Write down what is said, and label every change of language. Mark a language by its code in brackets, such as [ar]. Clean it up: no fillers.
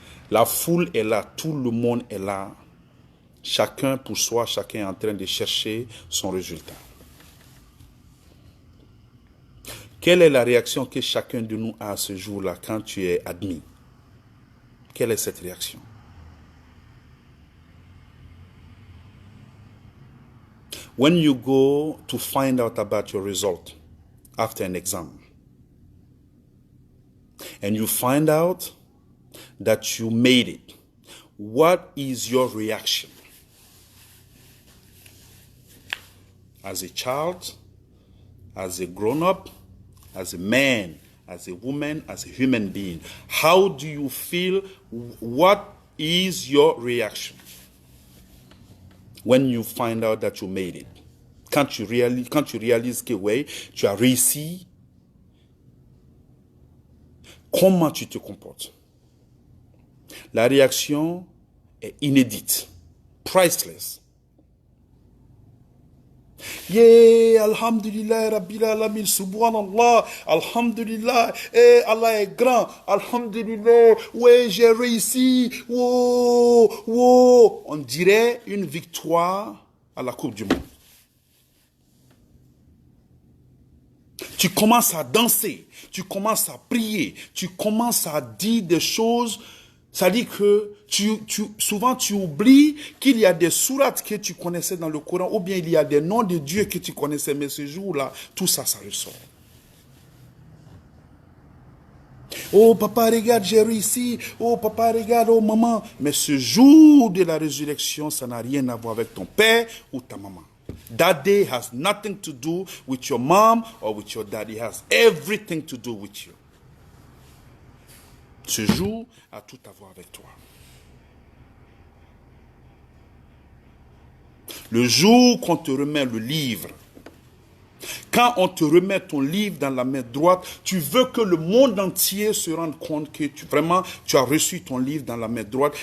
[fr] La foule est là, tout le monde est là. Chacun pour soi, chacun est en train de chercher son résultat. Quelle est la réaction que chacun de nous a à ce jour-là quand tu es admis? Quelle est cette réaction? [en] When you go to find out about your result after an exam, and you find out that you made it, what is your reaction? As a child, as a grown-up, as a man, as a woman, as a human being, how do you feel? What is your reaction when you find out that you made it? [fr] Quand tu réalises que oui, tu as réussi, comment tu te comportes. La réaction est inédite, priceless. Yeah, [ar] Alhamdulillah, Rabbil Alamin, Subhanallah, Alhamdulillah, [fr] Allah est grand, Alhamdulillah, ouais, j'ai réussi, wow, wow. On dirait une victoire à la Coupe du Monde. Tu commences à danser, tu commences à prier, tu commences à dire des choses. Ça dit que souvent tu oublies qu'il y a des sourates que tu connaissais dans le Coran, ou bien il y a des noms de Dieu que tu connaissais, mais ce jour-là, tout ça, ça ressort. Oh papa, regarde, j'ai réussi. Oh papa, regarde, oh maman. Mais ce jour de la résurrection, ça n'a rien à voir avec ton père ou ta maman. [en] That day has nothing to do with your mom or with your dad. It has everything to do with you. [fr] Ce jour a tout à voir avec toi. Le jour qu'on te remet le livre, quand on te remet ton livre dans la main droite, tu veux que le monde entier se rende compte que tu as reçu ton livre dans la main droite.